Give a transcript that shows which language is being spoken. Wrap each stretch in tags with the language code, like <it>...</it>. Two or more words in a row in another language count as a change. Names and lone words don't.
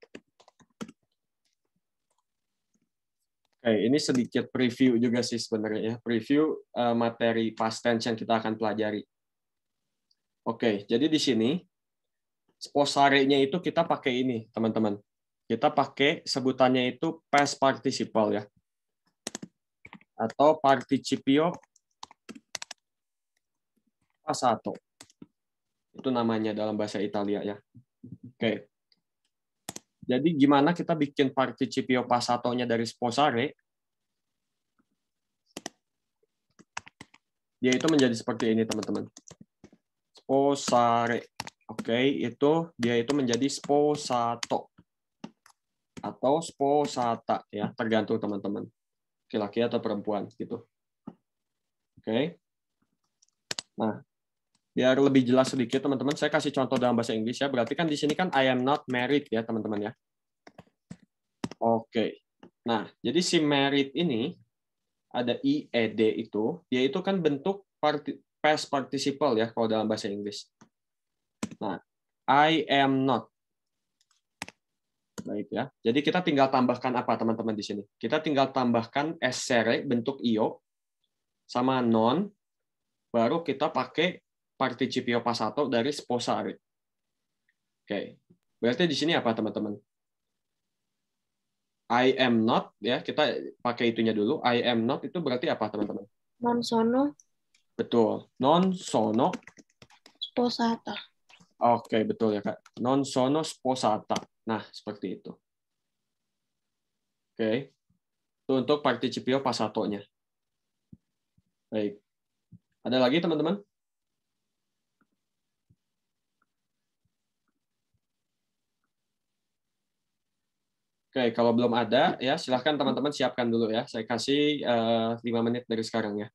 <id>Oke, ini sedikit preview juga sih sebenarnya ya. Preview materi past tense yang kita akan pelajari. Oke, jadi di sini sposare-nya itu kita pakai ini, teman-teman. Kita pakai sebutannya itu</id> <en>past participle</en> <id>ya.</id> <it>Atau participio passato.</it> <id>Itu namanya dalam bahasa Italia ya. Oke. Jadi gimana kita bikin</id> <it>participio passato-nya</it> <id>dari sposare? Dia itu menjadi seperti ini, teman-teman. Sposare. Oke, dia itu menjadi sposato atau sposata ya, tergantung teman-teman. Laki-laki atau perempuan gitu. Oke. Nah, biar lebih jelas sedikit teman-teman, saya kasih contoh dalam bahasa Inggris ya. Berarti kan di sini kan</id> <en>I am not married</en> <id>ya, teman-teman ya. Oke. Nah, jadi si married ini ada IED itu, dia itu kan bentuk</id> <en>past participle</en> <id>ya kalau dalam bahasa Inggris. Nah,</id> <en>I am not.</en> <id>Baik ya. Jadi kita tinggal tambahkan apa teman-teman di sini? Kita tinggal tambahkan essere bentuk io sama non, baru kita pakai</id> <it>participio passato</it> <id>dari sposare. Oke. Berarti di sini apa teman-teman?</id> <en>I am not</en> <id>ya, kita pakai itunya dulu.</id> <en>I am not</en> <id>itu berarti apa teman-teman?</id> <it>Non sono</it> <id>Betul.</id> <it>Non sono sposata.</it> <id>Oke, betul ya, Kak.</id> <it>Non sono sposata.</it> <id>Nah, seperti itu. Oke. Itu untuk</id> <it>participio passato-nya.</it> <id>Baik. Ada lagi, teman-teman? Oke, kalau belum ada, ya silahkan teman-teman siapkan dulu ya. Saya kasih 5 menit dari sekarang ya.</id>